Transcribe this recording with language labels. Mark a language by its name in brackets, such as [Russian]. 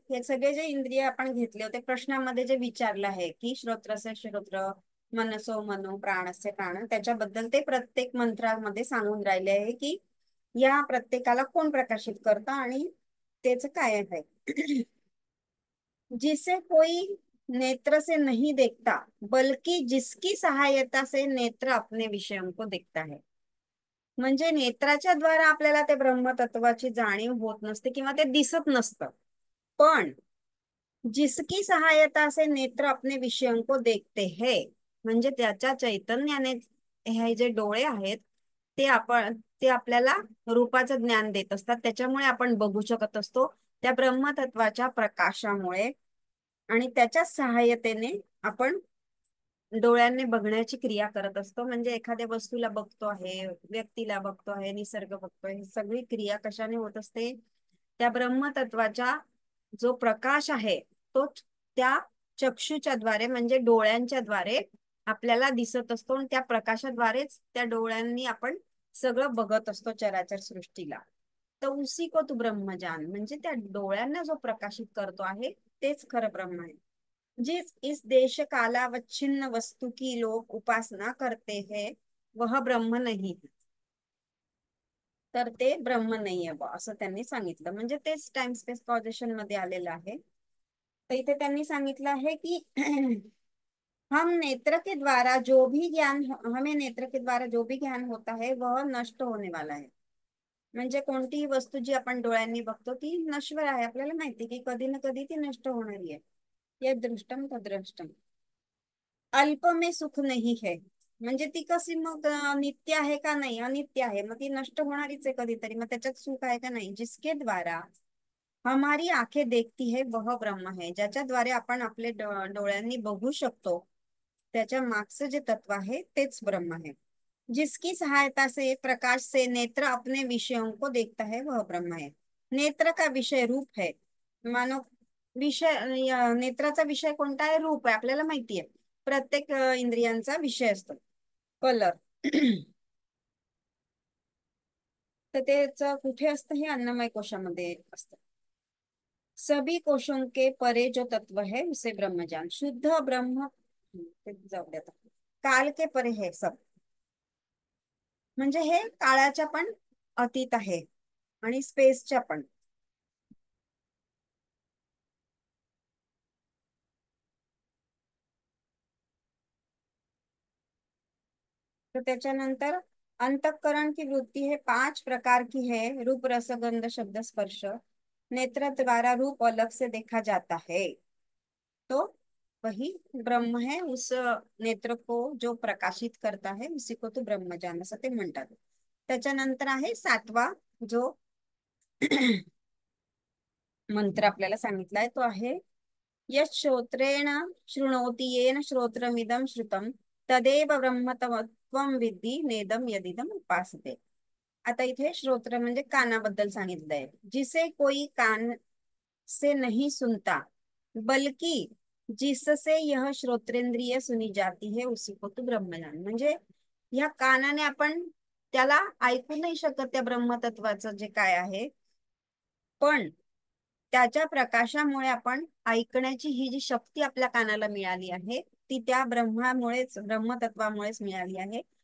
[Marathi] हे सगळे जे इंद्रिय आपण घेतले होते, प्रश्नामध्ये जे विचारलं आहे की श्रोत्रस्य श्रोत्र, मनसो मनो, प्राणस्य प्राण, त्याच्याबद्दल ते प्रत्येक मंत्रामध्ये सांगून राहिले आहे की या प्रत्येकाला कोण प्रकाशित करतं आणि त्याच काय आहे. [Hindi] जिसे कोई नेत्र से नहीं देखता, बल्कि जिसकी सहायता से नेत्र अपने विषयों को देखता है. [Marathi] म्हणजे नेत्राच्या द्वारा आपल्याला ते ब्रह्मतत्वाची जाणीव होत नसते किंवा ते दिसत नसतं, पण [Hindi] जिसकी सहायता से नेत्र अपने विषयों को देखते हैं, [Marathi] म्हणजे त्याच्या चैतन्याने हे जे डोळे आहेत ते आपल्याला रूपाचं ज्ञान देत असतात. त्याच्यामुळे आपण बघू शकत असतो, त्या ब्रह्मतत्वाच्या प्रकाशामुळे. आणि त्याच्या सहाय्यतेने आपण डोळ्यांनी बघण्याची क्रिया करत असतो. म्हणजे एखाद्या वस्तूला बघतो आहे, व्यक्तीला बघतो आहे, निसर्ग बघतोय, ही सगळी क्रिया कशाने होत असते, त्या ब्रह्मतत्वाच्या जो प्रकाश आहे तो त्या चक्षुच्या द्वारे म्हणजे डोळ्यांच्या द्वारे आपल्याला दिसत असतो. आणि त्या प्रकाशाद्वारेच त्या डोळ्यांनी आपण सगळं बघत असतो चराचर सृष्टीला. तर [Hindi] उसी को तू ब्रह्मजान, [Marathi] म्हणजे त्या डोळ्यांना जो प्रकाशित करतो आहे तेच खरं ब्रह्म आहे. [Hindi] जिस इस देश कालावच्छिन्न वस्तु की लोग उपासना करते हैं, वह ब्रह्म नहीं है. [Marathi] तर ते ब्रह्म नाहीये बा, असं त्यांनी सांगितलं. म्हणजे तेच टाइम स्पेस कॉजेशन मध्ये आलेलं आहे. तर इथे त्यांनी सांगितलं आहे की [Hindi] हम नेत्र के द्वारा जो भी ज्ञान, हमें नेत्र के द्वारा जो भी ज्ञान होता है वह नष्ट होने वाला है. [Marathi] म्हणजे कोणतीही वस्तू जी आपण डोळ्यांनी बघतो ती नश्वर आहे, आपल्याला माहिती की कधी ना कधी ती नष्ट होणारी आहे. [Sanskrit] या दृष्टम तदृष्टम. [Hindi] अल्प में सुख नहीं है, [Marathi] म्हणजे ती कशी मग नित्य आहे का नाही, अनित्य आहे, मग ती नष्ट होणारीच आहे कधीतरी, मग त्याच्यात सुख आहे का नाही. [Hindi] जिसके द्वारा हमारी आंखें देखती है वह ब्रह्म है, [Marathi] ज्याच्याद्वारे आपण आपले डोळ्यांनी बघू शकतो त्याच्या मागचं जे तत्व आहे तेच ब्रह्म है. [Hindi] जिसकी सहायता से प्रकाश से नेत्र अपने विषयों को देखता है वह ब्रह्म है. नेत्र का विषय रूप है. [Marathi] मानो विषय नेत्राचा विषय कोणता आहे, रूप आहे, आपल्याला माहिती आहे. प्रत्येक इंद्रियांचा विषय असतो कलर. तर तेच कुठे असतं, हे अन्नमय कोशामध्ये असतं. [Hindi] सभी कोशों के परे जो तत्व है उसे ब्रह्मजान. [Marathi] शुद्ध ब्रह्म, ते जाऊ दे आता. [Hindi] काल के परे है सब, [Marathi] म्हणजे हे काळाच्या पण अतीत आहे आणि स्पेसच्या पण. तर त्याच्यानंतर [Hindi] अंतःकरण की वृत्ति है 5 प्रकार की है। रूप, रस, गंध, शब्द, स्पर्श। नेत्र द्वारा रूप अलग से देखा जाता है, तो वही ब्रह्म है। उस नेत्र को जो प्रकाशित करता है उसी को तो ब्रह्मज्ञान [Marathi] असं ते म्हणतात. त्याच्यानंतर आहे 7वा जो मंत्र आपल्याला सांगितलाय तो आहे, [Sanskrit] यत् श्रोत्रेण शृणोति येन श्रोत्रमिदं श्रुतं तदेव ब्रह्मत्वं विद्धि नेदम यदिदम उपासते. [Marathi] आता इथे श्रोत्र म्हणजे कानाबद्दल सांगितलंय. [Hindi] जिसे कोई कान से नहीं सुनता बल्कि जिससे यह श्रोत्रेंद्रिय सुनी जाती है उसी को तो ब्रह्मज्ञान. [Marathi] म्हणजे ह्या कानाने आपण त्याला ऐकू नाही शकत त्या ब्रह्मतत्वाचं जे काय आहे, पण त्याच्या प्रकाशामुळे आपण ऐकण्याची ही जी शक्ती आपल्या कानाला मिळाली आहे ती त्या ब्रह्मामुळेच, ब्रह्मतत्वामुळेच मिळाली आहे.